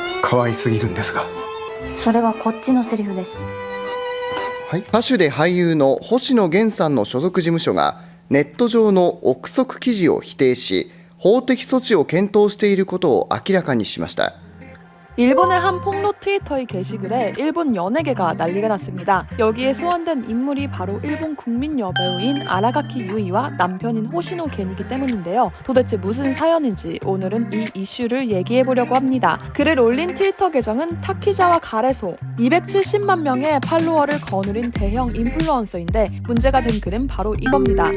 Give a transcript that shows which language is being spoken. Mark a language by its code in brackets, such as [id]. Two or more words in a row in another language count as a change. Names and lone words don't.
[ja] 可愛すぎるんですが。それはこっちのセリフです。歌手で俳優の星野源さんの所属事務所がネット上の憶測記事を否定し、法的措置を検討していることを明らかにしました。 [ko] 일본의 한 폭로 트위터의 게시글에 일본 연예계가 난리가 났습니다. 여기에 소환된 인물이 바로 일본 국민 여배우인 아라가키 유이와 남편인 호시노 겐이기 때문인데요. 도대체 무슨 사연인지 오늘은 이 이슈를 얘기해보려고 합니다. 글을 올린 트위터 계정은 타키자와 가레소, 270만 명의 팔로워를 거느린 대형 인플루언서인데 문제가 된 글은 바로 이겁니다.